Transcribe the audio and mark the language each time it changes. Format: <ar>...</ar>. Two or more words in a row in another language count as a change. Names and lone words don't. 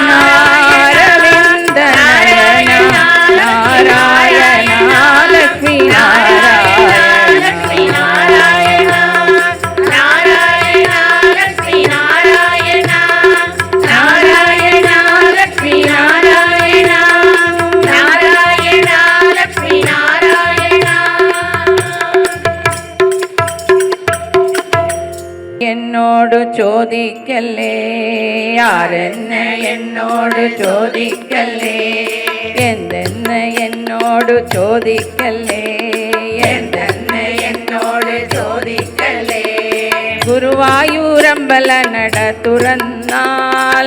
<sa>नारायणा नारायणा लक्ष्मी नारायण लक्ष्मी नारायणा नारायणा लक्ष्मी नारायणा नारायणा लक्ष्मी नारायणा नारायणा लक्ष्मी नारायणा</sa> <ml>എന്നോട് ചോദിക്കല്ലേ ആരെന്ന് എന്നോട് ചോദിക്കല്ലേ എന്തെന്ന് എന്നോട് ചോദിക്കല്ലേ എന്തെന്ന് എന്നോട് ചോദിക്കല്ലേ ഗുരുവായൂരമ്പല നട തുറന്നാൽ</ml>